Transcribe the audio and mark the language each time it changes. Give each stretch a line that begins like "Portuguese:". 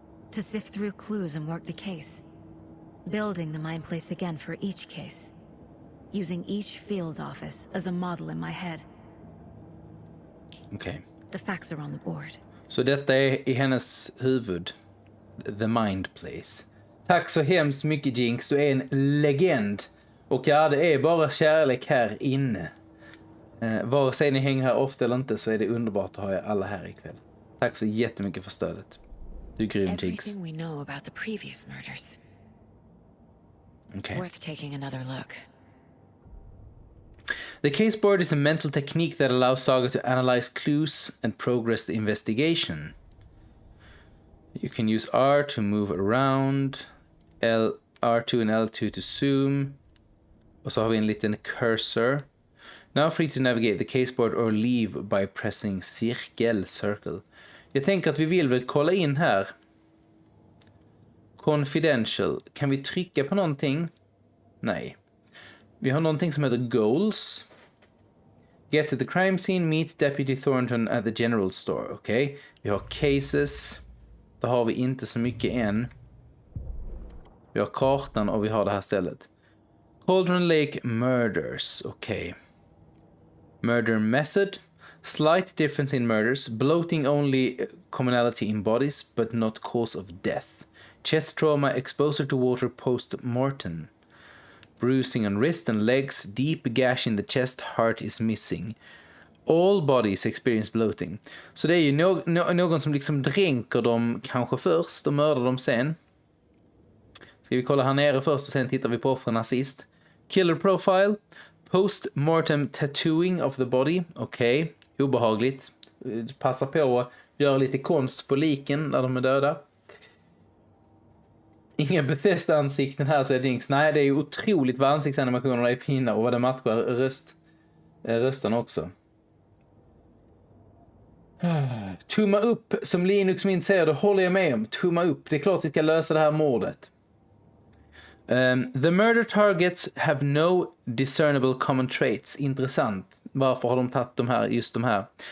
English: To sift through clues and work the case. Building the mind place again for each case. Using each field office as a model in my head.
Swedish: Okej.
English: The facts are on the board.
Swedish: Så detta är i hennes huvud.
English: The mind place.
Swedish: Tack så hemskt mycket, Jinx. Du är en legend. Och ja, det är bara kärlek här inne. Vare sig ni hänger här ofta eller inte så är det underbart att ha er alla här ikväll. Tack så jättemycket för stödet. Du är grym, Jinx.
English: Everything we know about the previous murders. Okay. Worth taking another look. The case board is a mental technique that allows Saga to analyze clues and progress the investigation. You can use R to move around, R2 and L2 to zoom.
Swedish: Och så har vi en liten cursor.
English: Now free to navigate the caseboard or leave by pressing circle.
Swedish: Jag tänker att vi vill väl kolla in här. Confidential. Kan vi trycka på någonting? Nej. Vi har någonting som heter goals.
English: Get to the crime scene, meet Deputy Thornton at the general store.
Swedish: Okej. Vi har cases. Där har vi inte så mycket än. Vi har kartan och vi har det här stället.
English: Cauldron Lake Murders. Okej. Murder method. Slight difference in murders. Bloating only commonality in bodies but not cause of death. Chest trauma, exposure to water post-mortem. Bruising on wrist and legs, deep gash in the chest, heart is missing. All bodies experience bloating.
Swedish: Så det är ju någon som liksom dränker dem kanske först och mördar dem sen. Ska vi kolla här nere först och sen tittar vi på offren sist.
English: Killer profile. Post-mortem tattooing of the body.
Swedish: Okej, obehagligt. Passa på att göra lite konst på liken när de är döda. Inga Bethesda-ansikten här, säger Jinx. Nej, det är ju otroligt vad ansiktsanimationerna är fina och vad det matchar rösterna också. Tumma upp, som Linux Mint säger, det håller jag med om. Tumma upp, det är klart vi ska lösa det här mordet.
English: The murder targets have no discernible common traits.
Swedish: Intressant. Varför har de tagit just de här?